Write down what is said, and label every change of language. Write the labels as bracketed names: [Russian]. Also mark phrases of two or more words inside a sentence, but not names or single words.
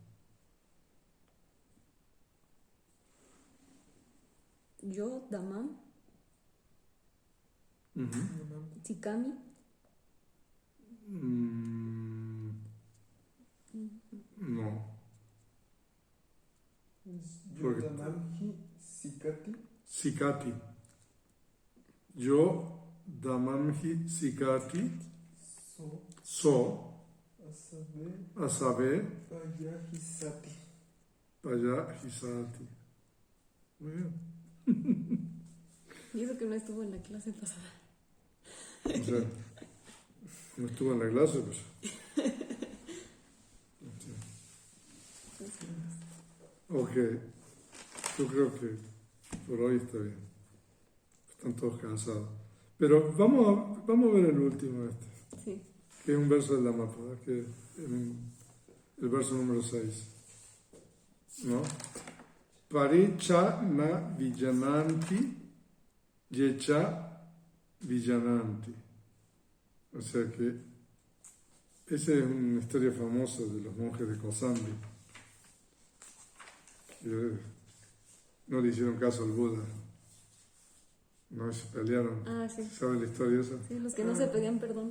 [Pali] Yo, Damam, [Spanish] Ujú. Tsikami, No. Porque- [Pali] Yodanamji Sikati. Sikati. Yo, damamhi sikati, [Spanish] So. so, Asabe. a saber, Payahisati. payahisati. Muy bien. y eso que no estuvo en la clase pasada. O sea, No estuvo en la clase, pues. Ok, yo creo que por hoy está bien. Están todos cansados. Pero vamos a ver el último Sí. que es un verso de la Mapada, que es el verso número 6. ¿No? [Pali] Paricha na villananti, yecha villananti. [Spanish] O sea que esa es una historia famosa de los monjes de Kosambi, que no le hicieron caso al Buda, no se pelearon. Ah, sí. ¿Sabes la historia esa? Sí, los que no se pedían perdón.